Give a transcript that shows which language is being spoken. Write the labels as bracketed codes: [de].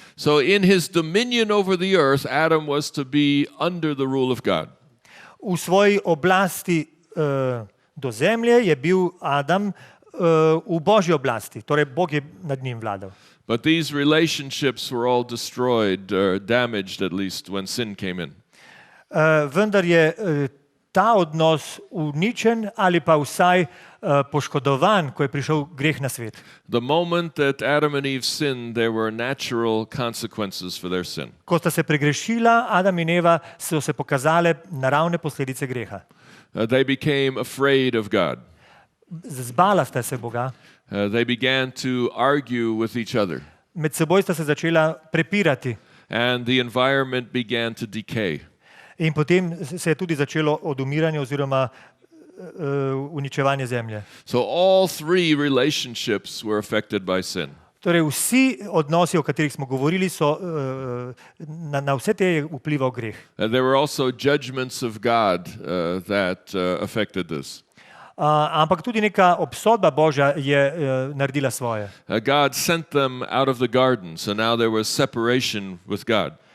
[en] So in his dominion over the earth, Adam was to be under the rule of God. [sl] V svoji oblasti do zemlje je bil Adam v Božji oblasti, torej Bog je nad njim vladal. [en] But these relationships were all destroyed or damaged at least when sin came in. [sl] Vendar je ta odnos uničen ali pa vsaj poškodovan, ko je prišel greh na svet. [en] The moment that Adam and Eve sinned, there were natural consequences for their sin. [sl] Ko sta se pregrešila, Adam in Eva, so se pokazale naravne posledice greha. [en] They became afraid of God. [sl] Zbala sta se Boga, [en] They began to argue with each other, [sl] med seboj sta se začela prepirati [en] and the environment began to decay. [sl] in potem se je tudi začelo odumiranje oziroma uničevanje zemlje. [en] So all three relationships were affected by sin. [sl] Torej vsi odnosi, o katerih smo govorili, so, na vse te je vplival greh. [en] There were also judgments of God that affected this. [sl] Ampak tudi neka obsodba Božja je naredila svoje. [en] God sent them out of the garden, so now there was separation with God.